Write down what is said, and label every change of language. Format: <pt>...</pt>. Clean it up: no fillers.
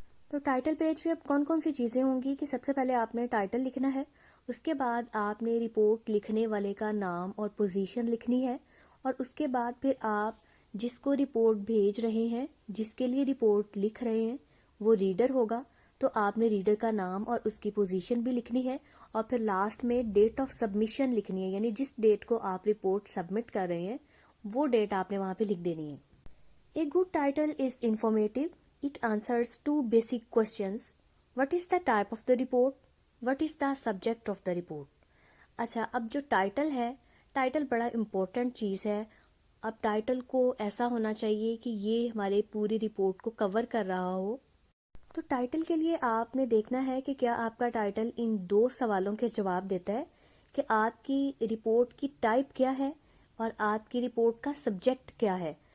<hi>तो title page पे अब कौन कौन सी चीज़ें होंगी कि सबसे पहले आपने टाइटल लिखना है, उसके बाद आपने रिपोर्ट लिखने वाले का नाम और पोजीशन लिखनी है, और उसके बाद फिर आप जिसको रिपोर्ट भेज रहे हैं, जिसके लिए रिपोर्ट लिख रहे हैं, वो रीडर होगा, तो आपने रीडर का नाम और उसकी पोजीशन भी लिखनी है, और फिर लास्ट में डेट ऑफ सबमिशन लिखनी है, यानी जिस डेट को आप रिपोर्ट सबमिट कर रहे हैं वो डेट आपने वहाँ पे लिख देनी है।</hi> <en>A good title is informative. It answers two basic questions. What is the type of the report? What is the subject of the report?</en> <hi>अच्छा, अब जो टाइटल है, टाइटल बड़ा इम्पोर्टेंट चीज़ है। अब टाइटल को ऐसा होना चाहिए कि ये हमारे पूरी रिपोर्ट को कवर कर रहा हो। तो टाइटल के लिए आपने देखना है कि क्या आपका टाइटल इन दो सवालों के जवाब देता है कि आपकी रिपोर्ट की टाइप क्या है और आपकी रिपोर्ट का सब्जेक्ट क्या है।</hi>